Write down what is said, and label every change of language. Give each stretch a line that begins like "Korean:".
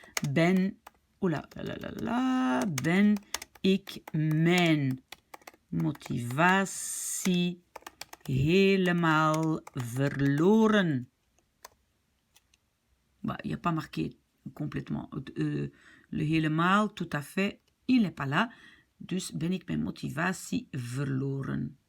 Dutch: Ben, oula, ben ik mijn motivatie helemaal verloren.
French: Bah, il n'y a pas marqué complètement. Le helemaal, tout à fait, il n'est pas là.
Dutch: Dus ben ik mijn motivatie verloren.